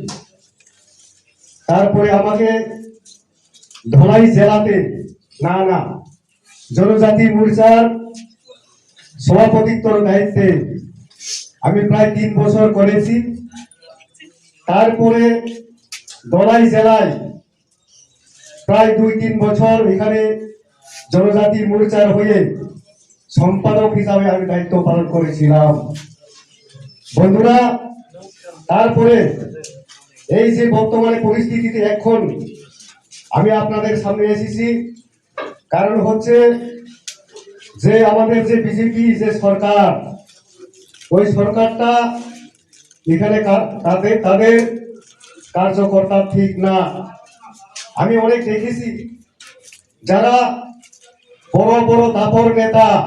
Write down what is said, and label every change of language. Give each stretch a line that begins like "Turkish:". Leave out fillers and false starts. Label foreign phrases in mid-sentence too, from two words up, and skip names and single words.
Bangla: তারপরে আমাকে ধলাই জেলাতে না জনজাতি মোর্চার সভাপতিত্বের দায়িত্বে আমি প্রায় 3 বছর করেছি তারপরে ধলাই জেলায় প্রায় 2-3 বছর এখানে জনজাতি মোর্চার হয়ে সম্পাদক হিসাবে আমি দায়িত্ব পালন করেছিলাম বন্ধুরা তারপরে এই যে বর্তমানে পরিস্থিতিতে এখন আমি আপনাদের সামনে এসেছি কারণ হচ্ছে যে আমাদের যে বিজেপি যে সরকার ওই সরকারটা এখানে তাদের কার্যকর্তা ঠিক না আমি অনেক দেখেছি যারা বড় বড় দাপর নেতা